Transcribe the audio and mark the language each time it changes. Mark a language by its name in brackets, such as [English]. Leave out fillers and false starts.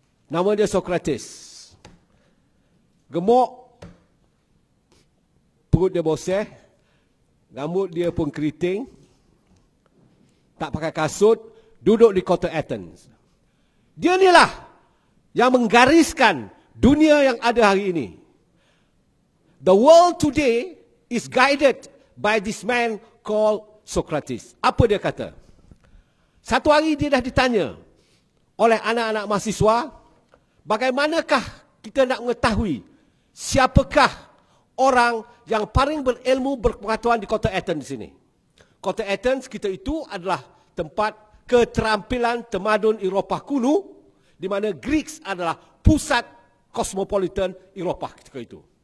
[Malay] Nama dia Socrates. Gemuk, perut dia boseh, rambut dia pun keriting, tak pakai kasut, duduk di kota Athens. Dia inilah yang menggariskan dunia yang ada hari ini. [English] The world today is guided by this man called Socrates. [Malay] Apa dia kata? Satu hari dia dah ditanya oleh anak-anak mahasiswa, bagaimanakah kita nak mengetahui siapakah orang yang paling berilmu berpengetahuan di kota Athens di sini. Kota Athens kita itu adalah tempat keterampilan tamadun Eropah kuno, di mana Greeks adalah pusat kosmopolitan Eropah ketika itu.